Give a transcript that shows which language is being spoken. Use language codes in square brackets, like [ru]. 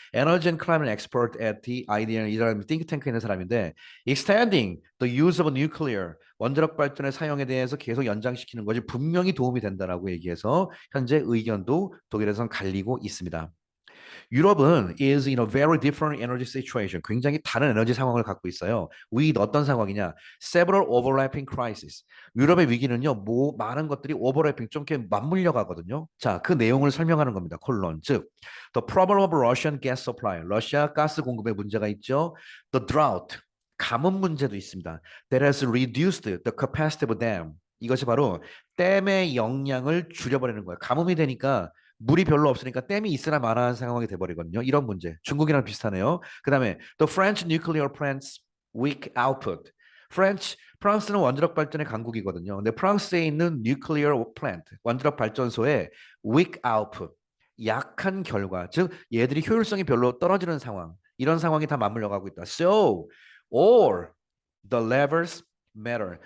[ko] Energy and Climate Expert at the IDEA 이라는 띵크탱크에 있는 사람인데 [en] extending the use of nuclear [ko] 원자력 발전의 사용에 대해서 계속 연장시키는 것이 분명히 도움이 된다라고 얘기해서 현재 의견도 독일에서는 갈리고 있습니다. 유럽은 [en] is in a very different energy situation. [ko] 굉장히 다른 에너지 상황을 갖고 있어요. with 어떤 상황이냐? [en] several overlapping crises. [ko] 유럽의 위기는요, 많은 것들이 오버래핑 좀 이렇게 맞물려 가거든요. 자, 그 내용을 설명하는 겁니다. 콜론. [en] 즉, the problem of Russian gas supply. [ko] 러시아 가스 공급에 문제가 있죠. [en] The drought. [ko] 가뭄 문제도 있습니다. [en] That has reduced the capacity of dam. [ko] 이것이 바로 댐의 역량을 줄여버리는 거예요. 가뭄이 되니까 물이 별로 없으니까 댐이 있으나 마나한 상황이 돼버리거든요. 이런 문제. 중국이랑 비슷하네요. 그다음에 [en] the French nuclear plants weak output. [ko] 프랑스는 원자력 발전의 강국이거든요. 근데 프랑스에 있는 nuclear plant, 원자력 발전소의 weak output, 약한 결과, 즉 얘들이 효율성이 별로 떨어지는 상황. 이런 상황이 다 맞물려 가고 있다. [en] So, or the levers matter.